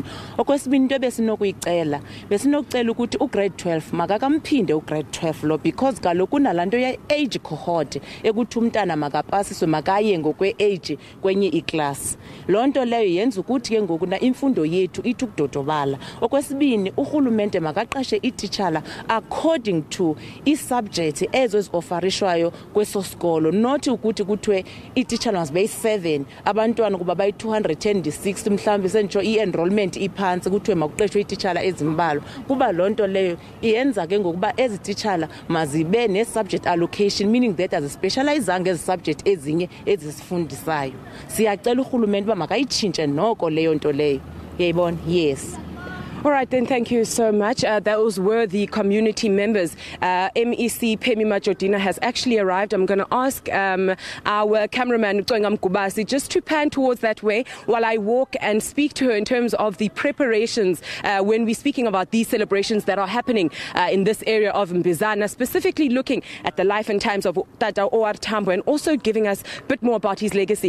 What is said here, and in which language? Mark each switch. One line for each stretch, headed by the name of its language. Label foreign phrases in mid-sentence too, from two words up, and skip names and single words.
Xhosa: Okwesibini into besinokuyicela besinokucela ukuthi ugrade 12 makakamphinde ugrade 12 lo because kaloku kunalanto ye
English: age cohort
Xhosa: ekuthi umntana makapasiswe makaye ngokwe age kwenye iclass. Lonto leyo yenza ukuthi ke ngoku na imfundo yethu ithi ukudodobala. Okwesibini urhulumente makaqashe ititshala
English: according to
Xhosa: isubject ezo eziofarishwayo kweso sikolo, not ukuthi kuthiwe ititshala
English: must be 7
Xhosa: abantwana kuba bayi 206 mhlawumbe sentsho i-enrollment iphansi kuthiwe makuqeshwe ititshala ezimbalwa. Kuba lonto leyo iyenza ke ngokuba ezi titshala mazibe ne-
English: subject allocation, meaning that
Xhosa: azispecializanga ezi subject ezinye ezisifundisayo. Siyacela urhulumente uba makayitshintshe noko leyo nto leyo. Yayibona?
English: Yes. All right, then, thank you so much. Those were the community members. MEC Pemi Majodina has actually arrived. I'm going to ask our cameraman, Mgubasi, just to pan towards that way while I walk and speak to her in terms of the preparations when we're speaking about these celebrations that are happening in this area of Mbizana, specifically looking at the life and times of Tata OR Tambo and also giving us a bit more about his legacy.